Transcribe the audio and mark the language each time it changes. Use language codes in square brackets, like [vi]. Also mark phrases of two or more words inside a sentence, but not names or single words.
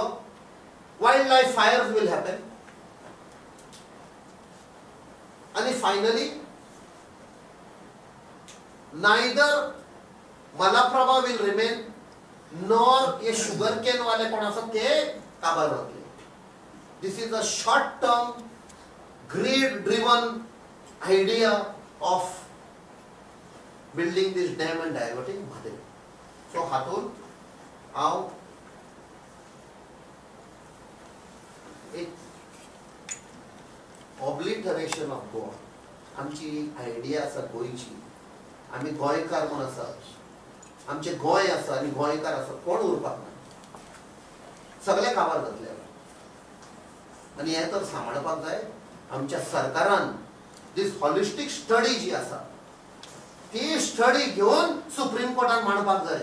[en] wild life fires will happen. आनी finally neither Malaprabha will remain nor [kok] हे शुगरकेन वाले कोण आसा ते काबार जातले. [en] This is a short-term, greed-driven idea of building this dam and diverting Bhadel. So, [kok] हातून हांव एक [en] obliteration of Goa [kok] आमची आयडिया आसा गोंयची आमी गोंयकार म्हूण आसा, आमचे गोंय आसा आनी गोंयकार आसा, कोण उरपाक ना, सगळे काबार जातले. आनी हें तर सांबाळपाक जाय. आमच्या सरकारान [en] this holistic study [kok] जी आसा ती स्टडी घेवन सुप्रीम कोर्टान मांडपाक जाय.